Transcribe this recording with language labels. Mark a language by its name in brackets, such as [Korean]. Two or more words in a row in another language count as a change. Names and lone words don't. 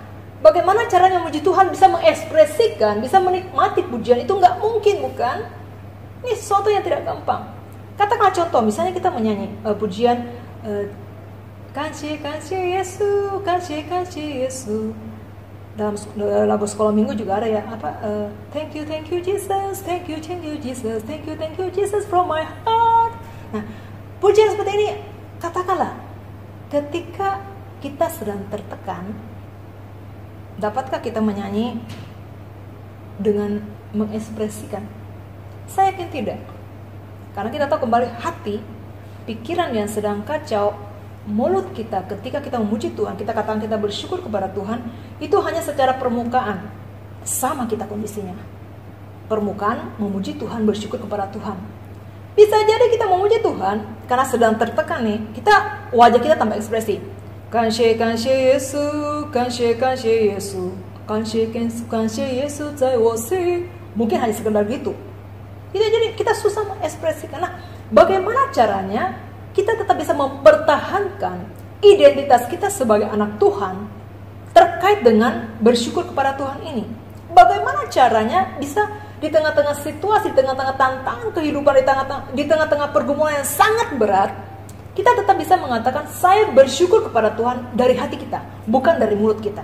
[Indonesian] Bagaimana caranya memuji Tuhan, bisa mengekspresikan, bisa menikmati pujian itu? Nggak mungkin, bukan? Ini sesuatu yang tidak gampang. Katakanlah contoh, misalnya kita menyanyi pujian Kasih Yesus, kasih Yesus. Dalam lagu sekolah minggu juga ada ya, [English] thank you Jesus, thank you Jesus, thank you Jesus from my heart. [Indonesian] Nah, pujian seperti ini, katakanlah ketika kita sedang tertekan, dapatkah kita menyanyi dengan mengekspresikan? Saya yakin tidak. Karena kita tahu kembali hati, pikiran yang sedang kacau, mulut kita ketika kita memuji Tuhan, kita katakan kita bersyukur kepada Tuhan, itu hanya secara permukaan. Sama kita kondisinya. Permukaan memuji Tuhan, bersyukur kepada Tuhan. Bisa jadi kita memuji Tuhan karena sedang tertekan nih, wajah kita tambah ekspresi. [Chinese] 感谢耶稣，感谢耶稣，感谢耶稣在我心. [Indonesian] Mungkin hanya sekedar gitu. Jadi kita susah mengekspresikan. Nah, bagaimana caranya kita tetap bisa mempertahankan identitas kita sebagai anak Tuhan terkait dengan bersyukur kepada Tuhan ini? Bagaimana caranya bisa di tengah-tengah situasi, di tengah-tengah tantangan kehidupan, di tengah-tengah pergumulan yang sangat berat, kita tetap bisa mengatakan saya bersyukur kepada Tuhan dari hati kita, bukan dari mulut kita.